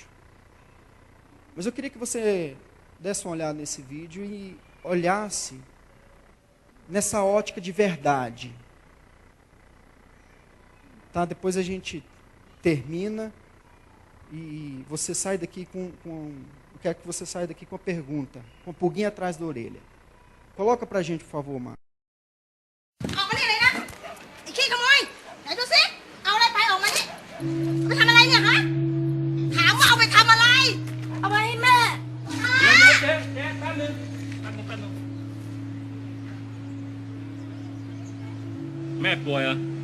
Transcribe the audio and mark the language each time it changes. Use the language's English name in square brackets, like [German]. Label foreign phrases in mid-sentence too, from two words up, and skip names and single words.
[Portuguese] Mas eu queria que você desse uma olhada nesse vídeo e olhasse nessa ótica de verdade. Tá? Depois a gente termina e você sai daqui com eu quero que você saia daqui com uma pergunta, com a pulguinha atrás da orelha. Coloca pra gente, por favor, Marcos. [Thai] ออกมานี่เลยนะไอ้ขี้ขโมยไหนดูสิเอาอะไรไปออกมานี่เอาไปทำอะไรเนี่ยฮะถามว่าเอาไปทำอะไรเอาไปให้แม่เจ๊แป๊บนึง แม่ป่วยเหรอ